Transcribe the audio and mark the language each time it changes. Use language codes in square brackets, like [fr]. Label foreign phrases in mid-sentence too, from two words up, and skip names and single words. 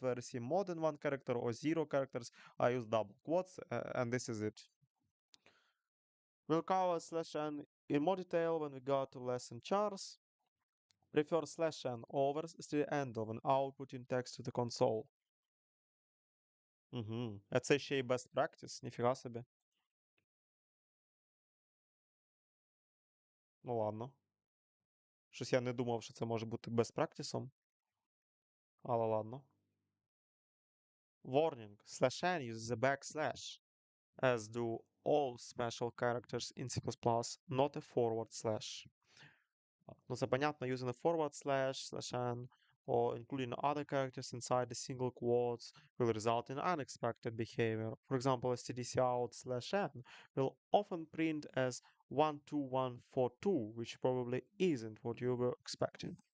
[en] Where I see more than one character or zero characters, I use double quotes, and this is it. We'll cover slash n in more detail when we go to lesson chars. Prefer slash n over the end of an outputting text to the console. [uk] Угу. Це ще й [en] best practice, [uk] ніфіга собі. Ну ладно. Щось я не думав, що це може бути [en] best practice, [uk] але ладно. [en] Warning. Slash n uses a backslash, as do all special characters in C++, not a forward slash. [uk] Ну, це понятно, [en] using a forward slash, slash n, or including other characters inside the single quotes will result in unexpected behavior. For example, stdcout slash n will often print as 12142, which probably isn't what you were expecting.